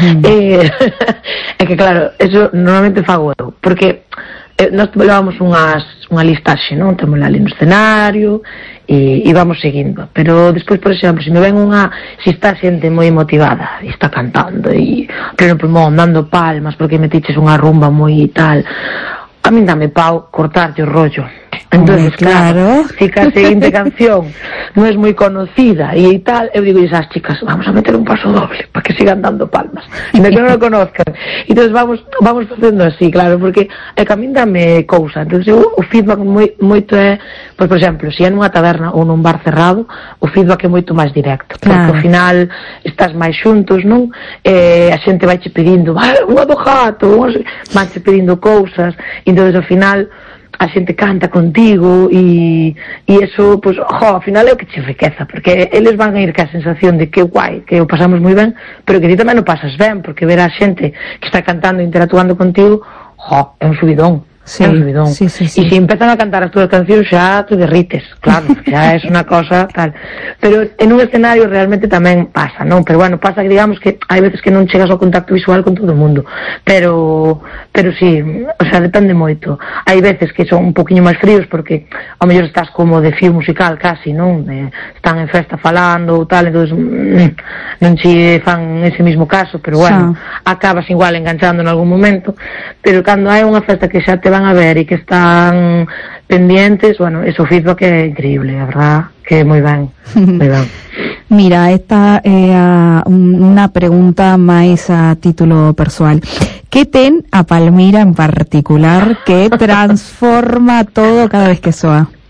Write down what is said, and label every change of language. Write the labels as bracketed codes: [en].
[gl] É que claro, eso normalmente fago eu, porque nós levamos unha listaxe, non? Temos ali no escenario e vamos seguindo. Pero despois, por exemplo, se me ven unha, se está xente moi motivada e está cantando e pleno pulmón, dando palmas porque me tiches unha rumba moi tal, a min dame pau cortarlle o rollo. [es] Entonces, claro, chica, claro, siguiente canción no es muy conocida y tal, yo digo, y esas chicas, vamos a meter un paso doble para que sigan dando palmas, de que no lo conozcan. Entonces vamos haciendo así, claro, porque el camino dame cosa. [gl] Entonces o feedback moito é, pues, por exemplo, si é nunha taberna ou nun bar cerrado, o feedback é moito máis directo, claro, porque ao final estás máis xuntos, non? A xente vai che pedindo, unha do jato, vai che pedindo cousas, e entonces ao final a xente canta contigo e eso, pues, jo, ao final é o que che enriqueza, porque eles van a ir ca sensación de que guai, que o pasamos moi ben, pero que ti tamén o pasas ben, porque ver a xente que está cantando e interactuando contigo, jo, é un subidón. Sí, é un subidón. Sí. E se empezan a cantar as túas cancións, xa te derrites, claro, xa é unha cosa tal. Pero en un escenario realmente tamén pasa, non? Pero bueno, pasa que digamos que hai veces que non chegas ao contacto visual con todo o mundo. Pero sí, o sea, depende moito. Hai veces que son un poquinho máis fríos porque ao mellor estás como de fío musical casi, non? Están en festa falando ou tal, entonces non che fan ese mismo caso, pero bueno, acabas igual enganchando en algún momento. Pero cando hai unha festa que xa te van a ver e que están pendientes, bueno, ese feedback é increíble, a verdad, que é moi ben, moi ben. Mira, esta é unha pregunta máis a título persoal. ¿Qué ten a Palmira en particular que transforma todo cada vez que soa?